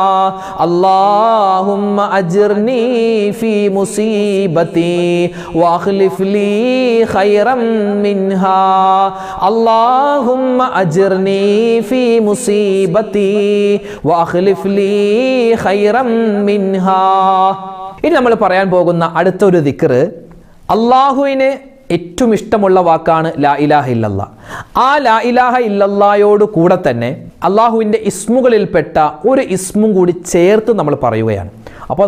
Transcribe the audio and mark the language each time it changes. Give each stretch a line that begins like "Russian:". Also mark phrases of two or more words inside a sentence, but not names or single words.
Arabic: اللهم أجرني في مصيبتي وأخلف لي خيرا منها. اللهم أجرني في مصيبتي وأخلف لي خيرا منها.
Malayalam: ഇനി നമ്മൾ പറയാൻ പോകുന്ന അടുത്തൊരു ദിക്ർ, അല്ലാഹുവിനെ ഏറ്റവും ഇഷ്ടമുള്ള വാക്കാണ്
Arabic: لا إله إلا الله.
Malayalam: ആ
Arabic: لا إله
Malayalam: ഇല്ലല്ലായോട് കൂടെ തന്നെ അള്ളാഹുവിൻ്റെ ഇസ്മുകളിൽപ്പെട്ട ഒരു ഇസ്മും കൂടി ചേർത്ത് നമ്മൾ പറയുകയാണ്.